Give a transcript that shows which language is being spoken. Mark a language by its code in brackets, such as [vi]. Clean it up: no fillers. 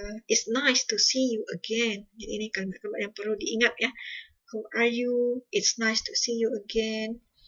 [en] It's nice to see you again. [id] Jadi ini kalimat-kalimat yang perlu diingat ya. [en] How are you? It's nice to see you again.